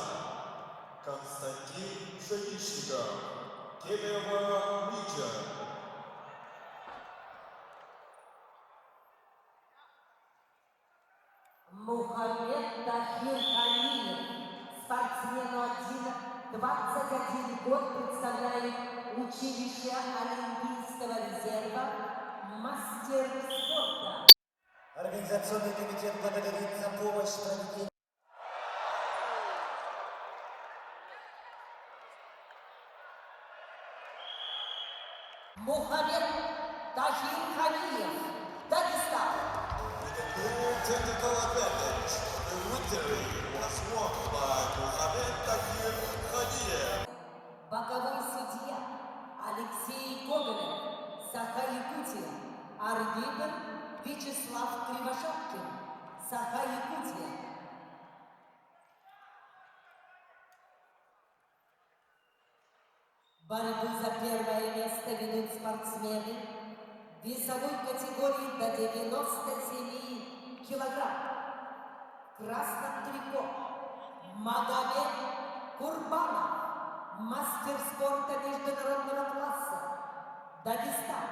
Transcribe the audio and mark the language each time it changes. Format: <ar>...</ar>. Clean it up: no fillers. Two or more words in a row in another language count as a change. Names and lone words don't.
<ru>Konstantin Pшеничников, Кемерово region. Мухаммед Тахир Халиев, спортсмену 21 год, представляет училище Олимпийского резерва, мастер спорта. Организационный комитет благодарит за помощь в проведении. Мухаммед Тахир Халиев, Дагестан.</ru> <en>With a clear technical advantage, the victory was won by Mohamed Takir Khadiev.</en> <ru>Боковой судья Алексей Гоголев, Саха-Якутия. Арбитр Вячеслав Кривошапкин, Саха-Якутия. Борьбу за первое место ведут спортсмены весовой категории до 97 килограмм. В красном трико Магомед Курбанов, мастер спорта международного класса, Дагестан.</ru>